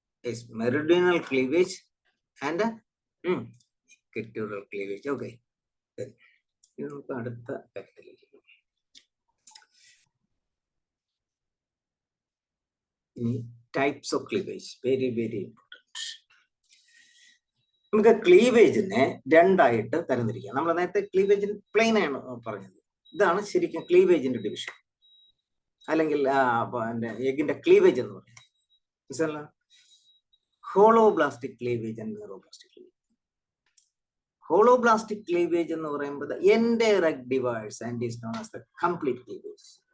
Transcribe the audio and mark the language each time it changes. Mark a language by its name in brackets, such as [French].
[English] is meridional cleavage and equatorial cleavage. [Malayalam] Okay, ഇനി നമുക്ക് അടുത്ത കാര്യത്തിലേക്ക്. [English] ഇനി types of cleavage, very very important. [Malayalam] നമുക്ക് ക്ലീവേജിനെ രണ്ടായിട്ട് തരംതിരിക്കാം. നമ്മൾ നേരത്തെ ക്ലീവേജിന് പ്ലെയിൻ ആണ് പറഞ്ഞത്. ഇതാണ് ശരിക്കും ക്ലീവേജിന്റെ ഡിവിഷൻ, അല്ലെങ്കിൽ എഗിന്റെ ക്ലീവേജ് എന്ന് പറയുന്നത്. മനസ്സിലല്ല? [English] Holoblastic cleavage and neuroblastic cleavage. Holoblastic cleavage [Malayalam] എന്ന് പറയുമ്പോൾ [English] Entire egg divides and is known as the complete cleavage.